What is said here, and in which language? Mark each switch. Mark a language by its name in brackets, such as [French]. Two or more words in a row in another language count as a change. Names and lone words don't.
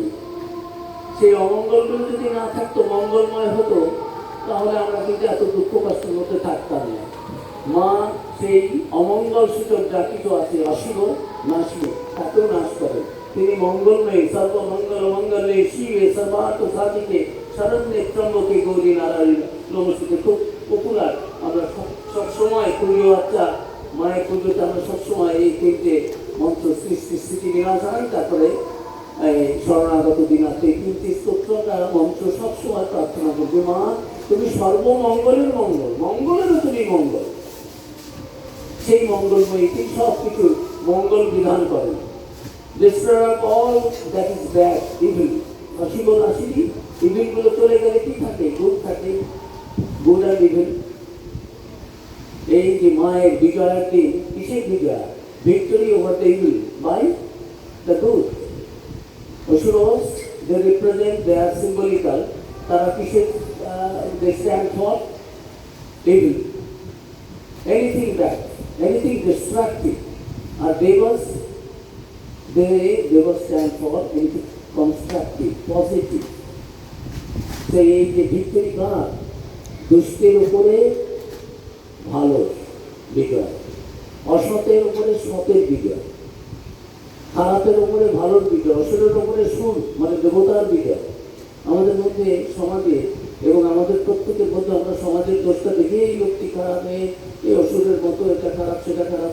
[Bangla] সেই অমঙ্গলগুলো যদি না থাকতো, মঙ্গলময় হতো, তাহলে আমরা কিন্তু এত দুঃখ কষ্টের মধ্যে থাকতাম না। মা সেই অমঙ্গল সূচক যা কিছু আছে, অশিব নাশিব, তাকেও নাশ করেন। তিনি মঙ্গলময়ী, [Sanskrit] সর্বমঙ্গল মঙ্গলে শিবে সর্বার্থ সাধিকে শরণ্যে ত্রম্বকে গৌরী নারায়ণ নমস্তে। [Bangla] খুব পপুলার। আমরা সবসময় পুজো আচ্ছা মায়ের পুজোতে আমরা সবসময় এই তিনটে মন্ত্র, সৃষ্টি স্থিতি বিনাশান, তারপরে শরণাগত দিনাতে এই তিনটি স্তোত্র তারা মন্ত্র সবসময় প্রার্থনা করবে। মা তুমি সর্বমঙ্গলের মঙ্গল, মঙ্গলেরও তুমি মঙ্গল। সেই মঙ্গলময়ী তিনি সব কিছু মঙ্গল বিধান করেন। [English] Destroyer of all that is bad, evil. [Bangla] অশিব নাশিনী, ইভিল গুলো চলে গেলে কি থাকে? গুড থাকে। গুড আর ইভিল। এই যে মায়ের বিজয়ের দিন, কিসের বিজয়? [English] Victory over the evil by the good. Asuras they represent, they are symbolical. [Bangla] তারা কিসের? [English] They stand for evil, anything bad, anything destructive. [Bangla] আর দেবস, [English] they will stand for anything constructive, positive. [Bangla] So এই যে ভিক্টরি কার? দুষ্টের উপরে ভালো বিজয়, অসতের উপরে সতের বিজয়, খারাপের উপরে ভালোর বিজয়, অসুরের উপরে সুর মানে দেবতার বিজয়। আমাদের মধ্যে সমাজে এবং আমাদের প্রত্যেকের মধ্যে আমরা সমাজের দোষটা দেখি, এই লোকটি খারাপ, এই অসুরের মতো, এটা খারাপ সেটা খারাপ।